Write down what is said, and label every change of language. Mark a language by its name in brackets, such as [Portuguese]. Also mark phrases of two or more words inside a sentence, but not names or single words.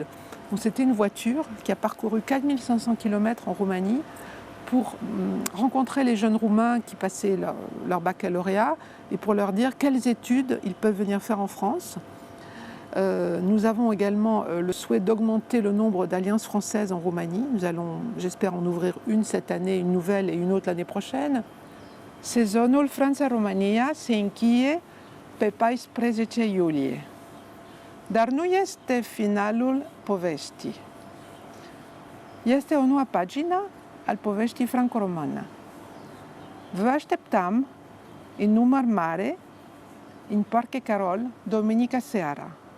[French] C'était une voiture qui a parcouru 4500 km en Roumanie pour rencontrer les jeunes Roumains qui passaient leur baccalauréat et pour leur dire quelles études ils peuvent venir faire en France. Nous avons également le souhait d'augmenter le nombre d'alliances françaises en Roumanie. Nous allons, j'espère, en ouvrir une cette année, une nouvelle et une autre l'année prochaine. [Romanian] Sezonul Franța-România se încheie pe 14 iulie. Dar nu este finalul poveștii. Este o nouă pagină al poveștii franco-română. Vă așteptam în număr mare în Parque Carol, duminica seara.